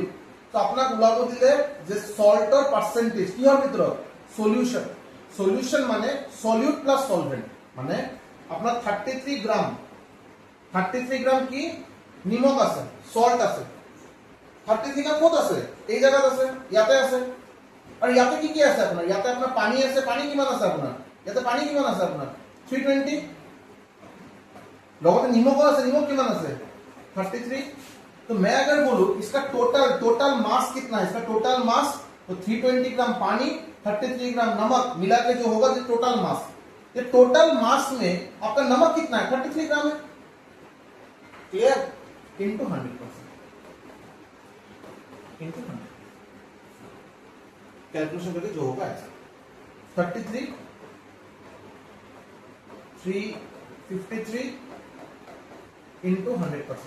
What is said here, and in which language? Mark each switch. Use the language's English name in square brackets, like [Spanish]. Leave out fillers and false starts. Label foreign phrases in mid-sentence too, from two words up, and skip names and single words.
[Assamese] তো আপনার ওলাব দিলে যে [English] salt percentage [Assamese] কি হয় ভিতৰত সলিউশন, সলিউশন মানে [English] solute plus solvent, [Assamese] মানে আপনার 33 গ্রাম, 33 গ্রাম কি নিমখ আছে, সল্ট আছে, 33 গ্রাম কত আছে এই জায়গাত আছে, ইয়াতে আছে, আর ইয়াতে কি কি আছে আপনার, ইয়াতে আপনার পানি আছে, পানি কিমান আছে আপনার, ইয়াতে পানি কিমান আছে আপনার 320, লগতে নিমখ আছে, নিমখ কিমান আছে 33। [Hindi] तो मैं अगर बोलूं इसका [English] total mass [Hindi] कितना है, इसका [English] total mass [Hindi] तो 320 ग्राम पानी 33 ग्राम नमक मिला के जो होगा जो [English] total mass, [Hindi] ये [English] total mass [Hindi] में आपका नमक कितना है 33 ग्राम है, क्लियर, इनटू 100%, इनटू 100 कैलकुलेशन करके जो होगा ऐसा 33 353 इनटू 100%।